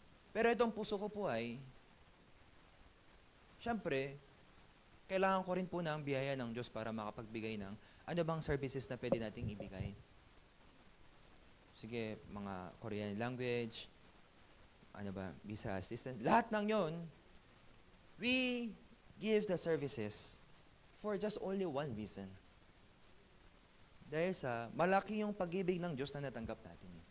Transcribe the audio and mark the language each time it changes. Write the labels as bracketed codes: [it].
[tl] Pero itong puso ko po ay, syempre, kailangan ko rin po ng biyaya ng Diyos para makapagbigay ng ano bang services na pwede nating ibigay. [en] Sige, mga Korean language, visa assistance, [tl] lahat ng yon, [en] we give the services for just only one reason. [tl] Dahil sa malaki yung pag-ibig ng Diyos na natanggap natin.